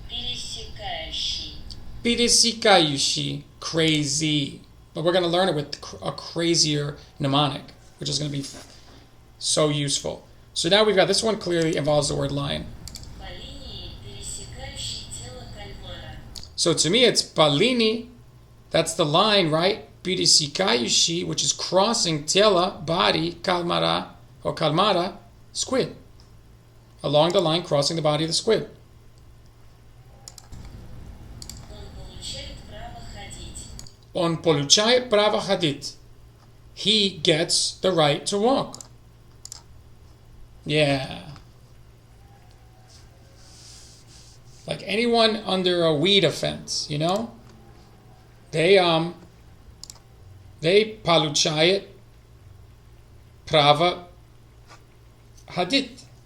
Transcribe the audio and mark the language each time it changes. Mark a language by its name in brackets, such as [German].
[Russian] Пересекающий. Пересекающий. Crazy. [English] But we're going to learn it with a crazier mnemonic, which is going to be so useful. So now we've got this one clearly involves the word line. [Russian] По линии, пересекающей тело кальмара. [English] So to me it's palini. That's the line, right? Пересекающий, which is crossing tela, body, kalmara, or kalmara, squid. Along the line crossing the body of the squid. [Russian] Он получает право ходить. Он получает право ходить. [English] He gets the right to walk. Yeah. Like anyone under a weed offense, you know? They [Russian] получают право ходить.